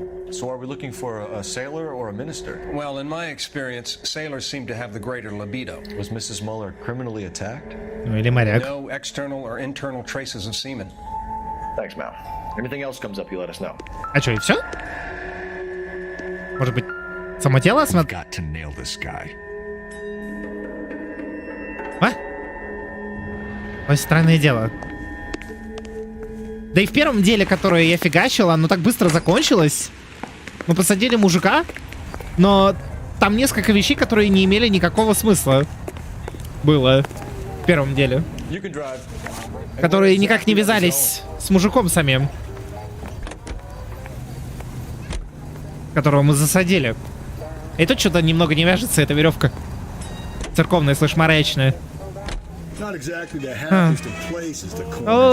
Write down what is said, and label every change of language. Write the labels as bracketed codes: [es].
[en] So are we looking for a sailor or a minister? Well, in my experience, sailors seem to have the greater libido. Was Mrs. Mueller criminally attacked? [ru] Ну или моряк. [en] No external or internal traces of semen. Thanks, Mal. Anything else comes up, you let us know. [ru] А что, и все? Может быть, само тело осмотреть? [en] Got to nail this guy. [ru] А? Ой, странное дело. Да и в первом деле, которое я фигачил, оно так быстро закончилось. Мы посадили мужика, но там несколько вещей, которые не имели никакого смысла. Было в первом деле. Которые никак не вязались с мужиком самим. Которого мы засадили. И тут что-то немного не вяжется, эта веревка. Церковная слэш-морячная. [en] Not exactly the happiest of places to call